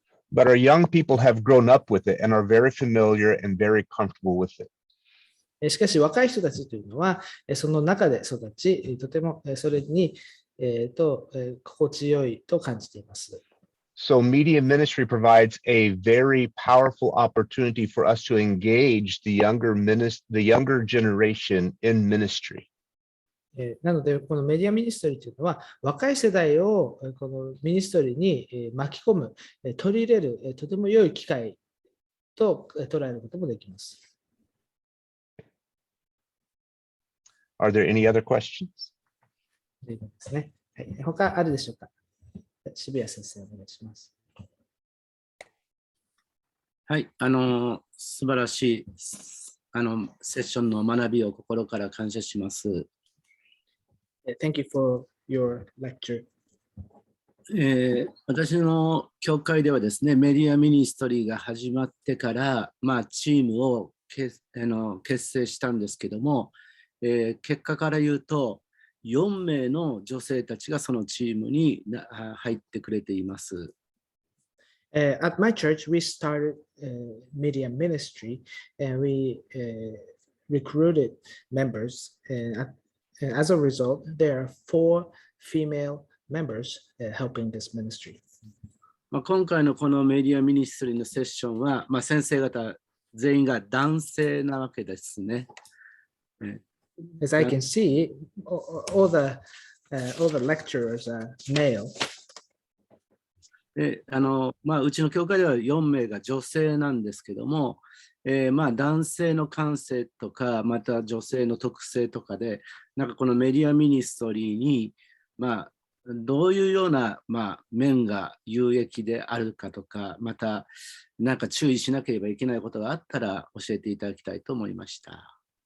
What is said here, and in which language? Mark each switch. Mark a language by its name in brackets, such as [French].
[English] But our young people have grown up with it and are very familiar and very comfortable with it. [Japanese] しかし若い人たちというのはその中で育ち、とてもそれに心地よいと感じています。 [English] So media ministry provides a very powerful opportunity for us to engage the younger generation in ministry. [Japanese] なので、このメディアミニストリーというのは、若い世代をこのミニストリーに巻き込む、取り入れる、とても良い機会と捉えることもできます。 [English] Are there any other questions? [Japanese] ですね。はい、他あるでしょうか。渋谷先生、お願いします。はい、素晴らしいセッションの学びを心から感謝します。 [English] Thank you for your lecture. [Japanese] 私の教会ではですね、メディアミニストリーが始まってから、チームを結成したんですけども、結果から言うと、4名の女性たちがそのチームに入ってくれています。 [English] At my church, we started media ministry and we recruited members. And as a result, there are 4 female members helping this ministry. [Japanese] 今回のこのメディアミニストリーのセッションは、先生方全員が男性なわけですね。 [English] As I can see, all the lecturers are male. [Japanese] うちの教会では4名が女性なんですけども、男性の感性とか、また女性の特性とかで、このメディアミニストリーに、どういうような、面が有益であるかとか、また注意しなければいけないことがあったら教えていただきたいと思いました。